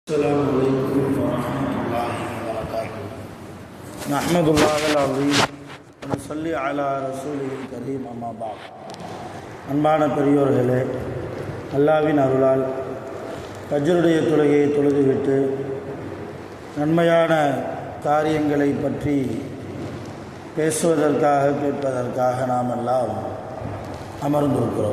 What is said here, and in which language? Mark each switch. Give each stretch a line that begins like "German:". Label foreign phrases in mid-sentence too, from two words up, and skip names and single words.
Arabic: السلام عليكم ورحمة الله وبركاته. نحمد الله العظيم ونصلي على رسوله الكريم أما بعد.
Tamil: அன்பான பெரியோர்களே, அல்லாஹ்வின் அருளால் ஃபஜ்ருடைய தொழுகையை தொழுதுவிட்டு நன்மையான காரியங்களை பற்றி பேசுவதற்காக கேட்பதற்காக நாம் எல்லாம் அமர்ந்திருக்கிறோம்.